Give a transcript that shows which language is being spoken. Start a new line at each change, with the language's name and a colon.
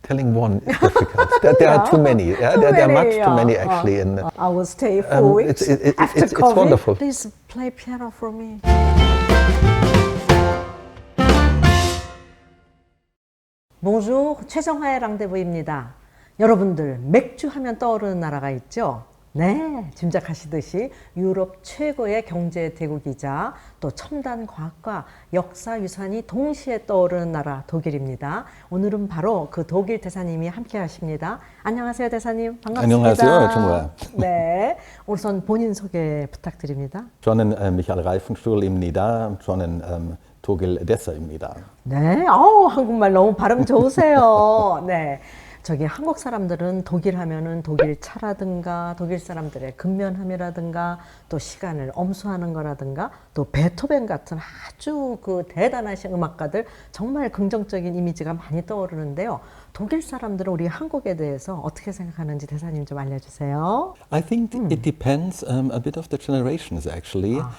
English: telling one is difficult. There are too many. There are much too many actually. I will stay 4 weeks after it's COVID. wonderful. Please play piano for me.
French: Bonjour,
Korean: 최정화의 랑데부입니다. 여러분들 맥주 하면 떠오르는 나라가 있죠? 네, 짐작하시듯이 유럽 최고의 경제대국이자 또 첨단 과학과 역사 유산이 동시에 떠오르는 나라 독일입니다. 오늘은 바로 그 독일 대사님이 함께 하십니다. 안녕하세요, 대사님. 반갑습니다. 안녕하세요, 정말. 네, 우선 본인 소개 부탁드립니다. 저는 Reiffenstuel입니다. 저는 독일대사입니다. 네, 한국말 너무 발음 좋으세요. 네. 저기 한국 사람들은 독일 하면은 독일 차라든가 독일 사람들의 근면함이라든가 또 시간을 엄수하는 거라든가 또 베토벤 같은 아주 그 대단하신 음악가들 정말 긍정적인 이미지가 많이 떠오르는데요. 독일 사람들은 우리 한국에 대해서 어떻게 생각하는지 대사님 좀 알려주세요.
English: I think it depends a bit of the generations actually.